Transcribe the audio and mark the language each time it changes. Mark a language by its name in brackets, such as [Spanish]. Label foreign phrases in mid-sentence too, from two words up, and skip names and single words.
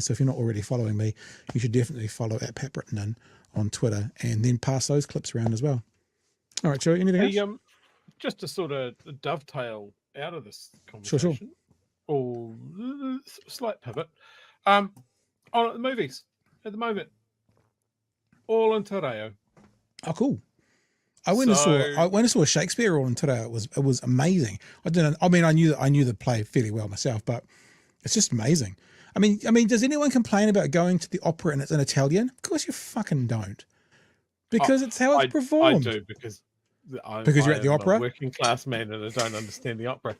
[English] So if you're not already following me, you should definitely follow @PapBrittonin on Twitter, and then pass those clips around as well. All right, Joey, anything else? Just to sort of dovetail out of this conversation, or slight pivot, on the movies at the moment, all in [Māori] te reo. [English] Oh, cool. I went and saw Shakespeare all in [Māori] te reo. [English] It was amazing. I knew the play fairly well myself, but it's just amazing. I mean, does anyone complain about going to the opera and it's in Italian? Of course you fucking don't. Because it's how it's performed. I do, because you're at the opera? I'm a working class man and I don't understand the opera.